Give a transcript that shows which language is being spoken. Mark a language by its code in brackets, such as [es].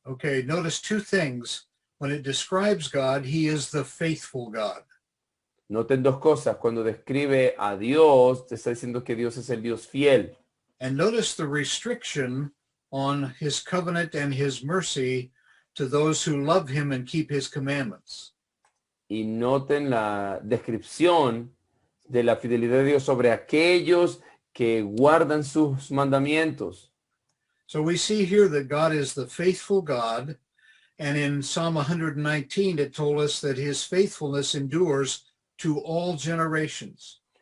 [en] Okay, notice two things. When it describes God, he is the faithful God. [es] Noten dos cosas. Cuando describe a Dios, te está diciendo que Dios es el Dios fiel. [en] And notice the restriction on his covenant and his mercy to those who love him and keep his commandments. [es] Y noten la descripción de la fidelidad de Dios sobre aquellos que guardan sus mandamientos. [en] So we see here that God is the faithful God. And in Psalm 119, it told us that his faithfulness endures to all generations.